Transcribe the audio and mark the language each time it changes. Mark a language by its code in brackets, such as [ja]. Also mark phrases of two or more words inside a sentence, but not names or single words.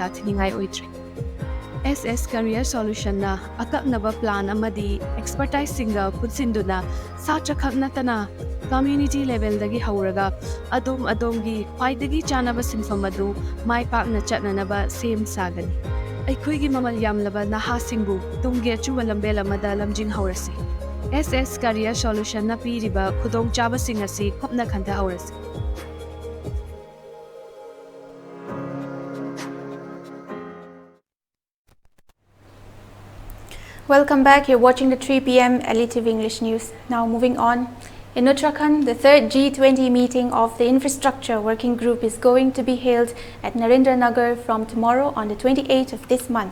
[mni] thiningai oitre SS Career Solution na akaknaba plan amadi expertise singa putsinduna satra khaknatana [en] community level [mni] dagi hauraga adom gi paidagi chanaba sinfam adu mai pakna chatnanaba same sagani aikhoigi mamal yamlaba naha singbu tungge chuwa lambela mada lamjing haurasi SS Career Solution na piriba khudong chaba singasi khopna khanta haurasi [en] Welcome back. You're watching the 3 p.m. ELITETV English News. Now moving on. In Uttarakhand, the third G20 meeting of the Infrastructure Working Group is going to be held at Narendranagar from tomorrow on the 28th of this month.